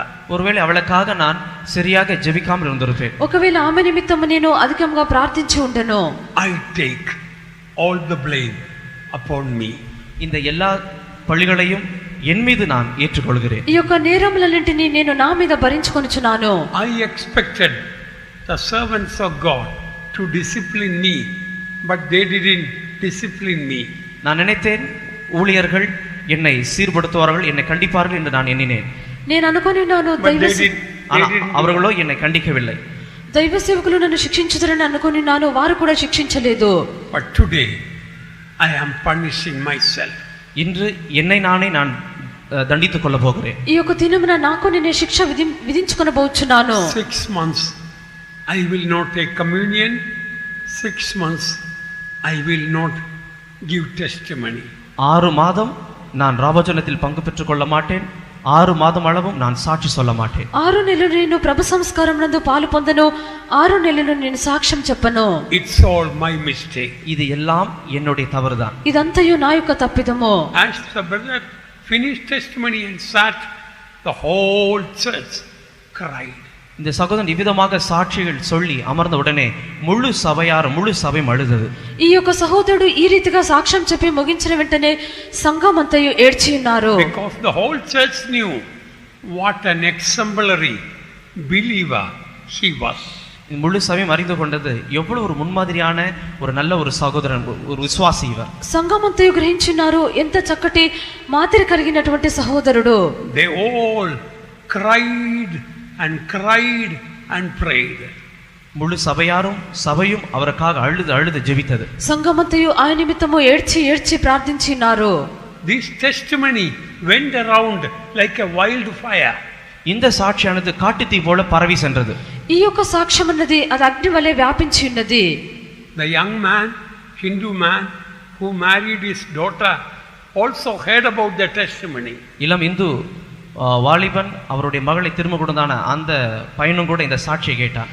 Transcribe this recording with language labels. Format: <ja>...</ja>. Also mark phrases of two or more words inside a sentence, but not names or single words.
<ta>ஒருவேளை அவளுக்காக நான் சரியாக ஜெபிக்காமல் இருந்திருப்பேன்.</ta> <te>ఒకవేళ ఆమె నిమిత్తం నేను అధికంగా ప్రార్థించి ఉండను.</te> <en>I take all the blame upon me.</en> <ta>இந்த எல்லா பழிகளையும் என் மீது நான் ஏற்றுக்கொள்கிறேன்.</ta> <te>ఈ యొక్క నేరములన్నింటినీ నేను నా మీద భరించుకొనుచున్నాను.</te> <en>I expected the servants of God to discipline me, but they didn't discipline me.</en> <ta>நான் நினைத்தேன் ஊழியர்கள் என்னை சீர்படுத்துவார்கள், என்னை கண்டிப்பார்கள் என்று நான் எண்ணினேன்.</ta> <te>నేను అనుకొనినాను</te> <ta>அவர்களோ என்னை கண்டிக்கவில்லை.</ta> <te>దైవ సేవకులు నన్ను శిక్షించుదరని అనుకొనినాను, వారు కూడా శిక్షించలేదు.</te> <en>But today I am punishing myself.</en> <ta>இன்று என்னை நானே நான் தண்டித்துக் கொள்ள போகிறேன்.</ta> <te>ఈ యొక్క దినమున నాకు నేనే శిక్ష విధించుకొనబోచున్నాను.</te> <en>6 months I will not take communion. 6 months I will not give testimony.</en> <ta>6 மாதம் நான் ராபோஜனத்தில் பங்கு பெற்றுக் கொள்ள மாட்டேன். 6 மாதம் அளவும் நான் சாட்சி சொல்ல மாட்டேன்.</ta> <te>6 నెలలు నేను ప్రభు సంస్కారం నందు పాలు పొందను. 6 నెలలు నేను సాక్ష్యం చెప్పను.</te> <en>It's all my mistake.</en> <ta>இது எல்லாம் என்னுடைய தவறுதான்.</ta> <te>ఇదంతయు నా యొక్క తప్పిదము.</te> <en>As the brother finished testimony and sat, the whole church cried.</en> <ta>இந்த சகோதரன் இவ்விதமாக சாட்சிகள் சொல்லி அமர்ந்த உடனே முழு சபையும் அழுதது.</ta> <te>ఈ యొక్క సహోదరుడు ఈ రీతిగా సాక్ష్యం చెప్పి ముగించిన వెంటనే సంఘం అంతయు ఏడ్చి ఉన్నారు.</te> <en>Because the whole church knew what an exemplary believer he was.</en> <ta>முழு சபையும் அறிந்து கொண்டது எவ்வளவு ஒரு முன்மாதிரியான ஒரு நல்ல ஒரு சகோதரன், ஒரு விசுவாசி ఇவர்.</ta> <te>సంఘం అంతయు గ్రహించున్నారు ఎంత చక్కటి మాదిరి కలిగినటువంటి సహోదరుడు.</te> <en>They all cried and cried and prayed.</en> <ta>முழு சபையும் அவருக்காக அழுது ஜெபித்தது.</ta> <te>సంఘమంతయు ఆయన నిమిత్తము ఏడ్చి ప్రార్థించినారు.</te> <en>This testimony went around like a wildfire.</en> <ta>இந்த சாட்சியானது காட்டுத்தீ போல பரவி சென்றது.</ta> <te>ఈ యొక్క సాక్ష్యం అన్నది అది అగ్ని వలె వ్యాపించి ఉన్నది.</te> <en>The young man, Hindu man who married his daughter also heard about the testimony.</en> <ta>இளம் இந்து வாலிபன் அவருடைய மகளை திரும்ப கொடுத்தான அந்த பையனும் கூட இந்த சாட்சியை கேட்டான்.</ta>